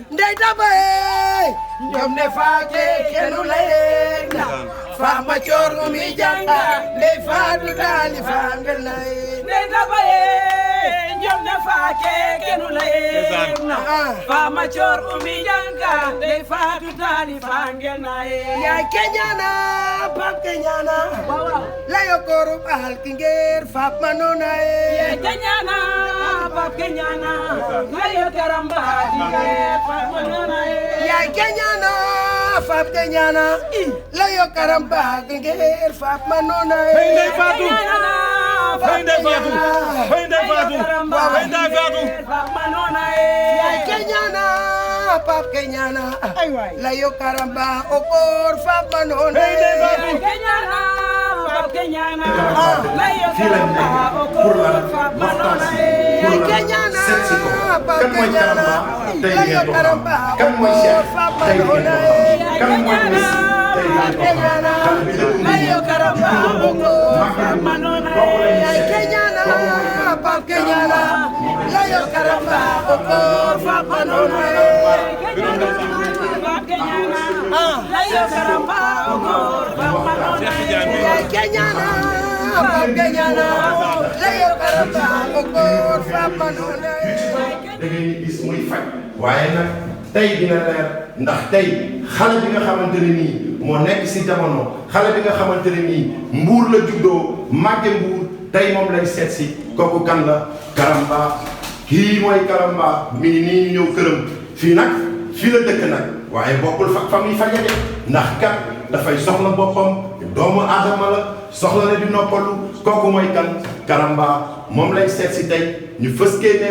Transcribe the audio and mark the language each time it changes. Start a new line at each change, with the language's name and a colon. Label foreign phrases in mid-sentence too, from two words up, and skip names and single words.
Wolof: ndey tabaye ñoom ne faake kenu lay na Fama Coor mi janga ndey faatu daali fangal lay ndey tabaye ñoom ne faake kenu lay na Fama Coor mi janga ndey faatu daali fangal lay yaay keñana pap keñana layo koru bahal kingeer fap manona yaay keñana pap keñana layo karamba kingeer fap manona yaay keñana fap keñana layo karamba kingeer fap manona hey ndey faatu hey ndey faatu hey ndey faatu hey ndey faatu fap manona yaay keñana pap keñana layo karamba okor fap manona hey ndey faatu keñana pap keñana layo fii lañ nekk
French: pour la
Wolof: waxtaan si
French: pour la
Wolof: seet si ko kan mooy Karamba tey ngeen ko xam kan mooy Cheikh tey ngeen ko xam kan mooy Miss tey ngeen ko xam kan bi la layo karamba keñana pap keñana layo karamba okor fap manona layo karamba okor fap manona keñana pap keñana layo karamba okor fap manona da ngay gis muy faj waaye nag tey dina leer ndax tey xale bi nga xamante ne nii moo nekk si jamono xale bi nga xamante ne nii Mbuur la juddoo màgge Mbuur tey moom lañ seet si kooku kan la Karamba kii mooy Karamba mi ngi nii ñu ñëw këram fii nag fii la dëkk nag waaye bokkul fa muy faje de ndax kat dafay soxla boppam doomu aadama la soxla na di noppalu kooku mooy kan Karamba moom lañ seet si tey ñu fëskee ne